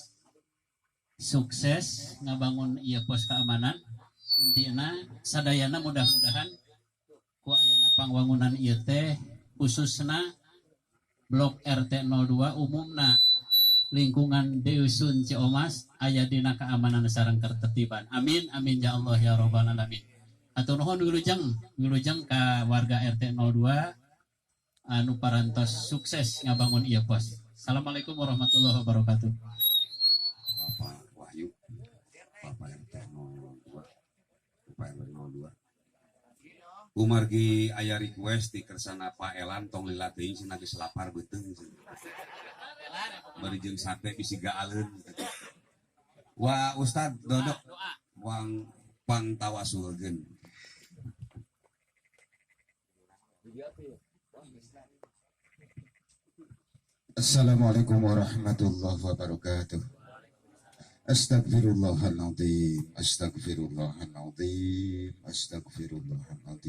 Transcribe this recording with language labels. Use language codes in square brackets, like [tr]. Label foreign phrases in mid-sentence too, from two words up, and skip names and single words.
[su] sukses ngabangun ieu pos keamanan intina sadayana mudah-mudahan ku ayana pangwangunan ieu teh khususna blok RT 02 umumna lingkungan Dusun Ciomas aya dina keamanan sareng ketertiban [ar] آمين آمين يا الله يا رب العالمين [su] atur nuhun wilujeng ka warga RT 02 anu parantos sukses ngabangun ieu pos. [ar] السلام عليكم ورحمة الله وبركاته. [su] Bapak Wahyu, Bapak RT 02, Bapak RW 02. Umargi aya request di kersana Pak Elan tong lila teuing cenah geus lapar beuteung. Bari jeung sate bisi gaaleun. Wah Ustad dodok. pangtawasulkeun. [ar] السلام عليكم ورحمة الله وبركاته. أستغفر الله العظيم أستغفر الله العظيم أستغفر الله العظيم.